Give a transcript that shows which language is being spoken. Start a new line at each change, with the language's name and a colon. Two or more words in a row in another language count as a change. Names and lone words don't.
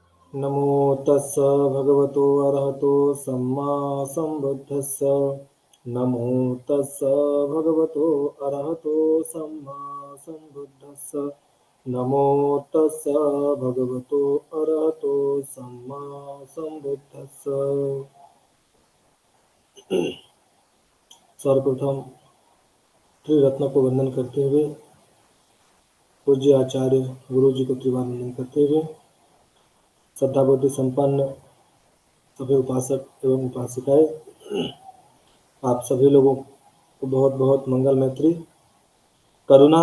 Pali: नमो तस्स भगवतो अरहतो सम्मा सम्बुद्धस्स। नमो तस्स भगवतो अरहतो सम्मा सम्बुद्धस्स। नमो तस्स भगवतो अरहतो सम्मा सम्बुद्धस्स।
Hindi: सर्वप्रथम त्रिरत्न को वंदन करते हुए, पूज्य आचार्य गुरु जी को त्रिवार वंदन करते हुए, श्रद्धा बुद्धि संपन्न सभी उपासक एवं उपासिकाएं, आप सभी लोगों को बहुत बहुत मंगल मैत्री करुणा।